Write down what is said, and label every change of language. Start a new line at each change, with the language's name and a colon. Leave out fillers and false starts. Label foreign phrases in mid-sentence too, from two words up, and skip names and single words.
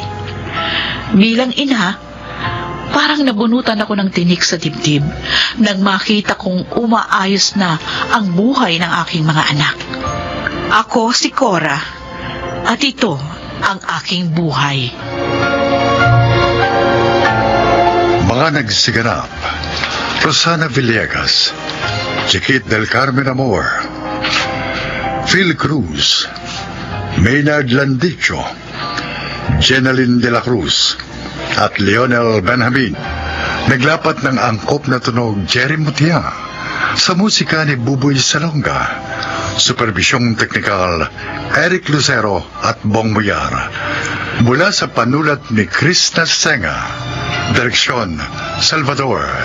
Filipino: Bilang ina, parang nabunutan ako ng tinik sa dibdib nang makita kong umaayos na ang buhay ng aking mga anak. Ako si Cora at ito ang aking buhay. Mga nagsiganap: Rosana Villegas, Chiquit del Carmen Amor, Phil Cruz, Maynard Landicho, Jenaline de la Cruz, at Lionel Benjamin. Naglapat ng angkop na tunog Jerry Mutia, sa musika ni Buboy Salonga, superbisyong teknikal Eric Lucero at Bong Muyar. Mula sa panulat ni Chris Narsenga, direksyon Salvador M.